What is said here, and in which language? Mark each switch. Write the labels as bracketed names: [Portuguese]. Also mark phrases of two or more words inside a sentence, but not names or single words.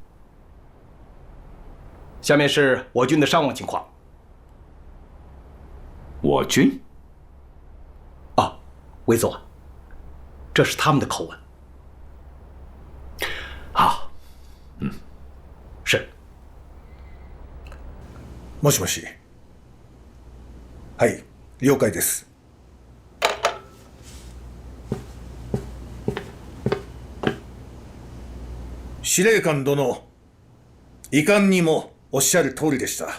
[Chinese] 下面是我军的伤亡情况。我军？啊，魏佐，这是他们的口吻。好，是。 [Japanese] もしもし。はい、了解です。司令官殿、遺憾にもおっしゃる通りでした。